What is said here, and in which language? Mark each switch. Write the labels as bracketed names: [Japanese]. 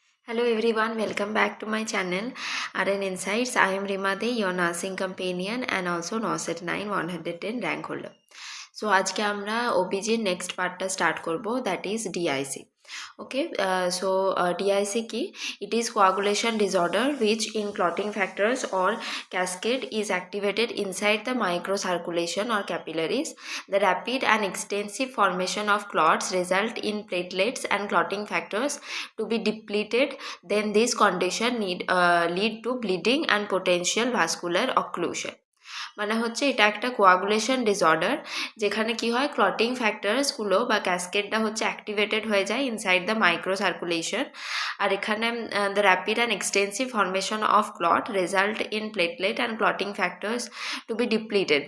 [English] Hello everyone, welcome back to my channel RN Insights. I am Rima De, your nursing companion and also NOSET 9 110 rank holder. [Bangla] So আজকে আমরা OPG next পার্টটা start করব, [English] That is DIC. [Bangla] Okay, DIC কি? [English] It is coagulation disorder which in clotting factors or cascade is activated inside the microcirculation or capillaries. The rapid and extensive formation of clots result in platelets and clotting factors to be depleted. Then this condition lead to bleeding and potential vascular occlusion. [Bangla] মানে হচ্ছে এটা একটা coagulation disorder, যেখানে কি হয়, clotting ফ্যাক্টরসগুলো বা ক্যাসকেডটা হচ্ছে activated হয়ে যায় [English] Inside the microcirculation. [Bangla] আর এখানে [English] The rapid and extensive formation of clot result in platelet and clotting factors to be depleted.